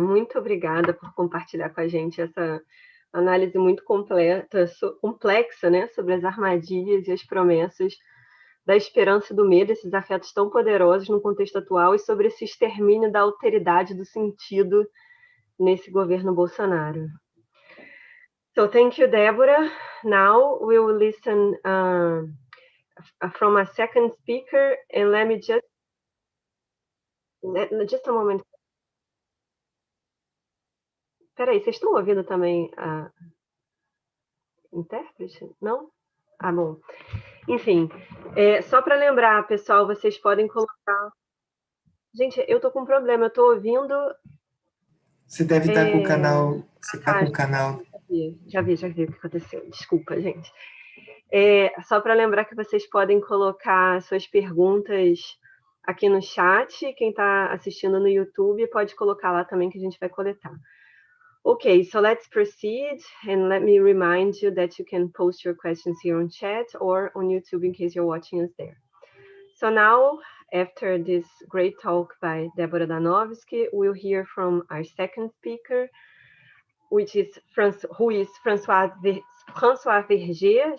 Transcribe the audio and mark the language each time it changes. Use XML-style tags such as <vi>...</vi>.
<pt>Muito obrigada por compartilhar com a gente essa análise muito complexa, né, sobre as armadilhas e as promessas da esperança e do medo, esses afetos tão poderosos no contexto atual, e sobre esse extermínio da alteridade do sentido nesse governo Bolsonaro.</pt> <en>So thank you, Deborah. Now we will listen from a second speaker, and let me just a moment.</en> <pt>Peraí, vocês estão ouvindo também a intérprete? Não? Ah, bom. Enfim, só para lembrar, pessoal, vocês podem colocar... Gente, eu tô com um problema, eu tô ouvindo... Você deve estar com o canal... Você está com o canal... Já vi o que aconteceu. Desculpa, gente. Só para lembrar que vocês podem colocar suas perguntas aqui no chat. Quem está assistindo no YouTube pode colocar lá também, que a gente vai coletar.</pt> <en>Okay, so let's proceed, and let me remind you that you can post your questions here on chat or on YouTube in case you're watching us there. So now, after this great talk by Deborah Danovsky, we'll hear from our second speaker, who is Françoise Verger.</en>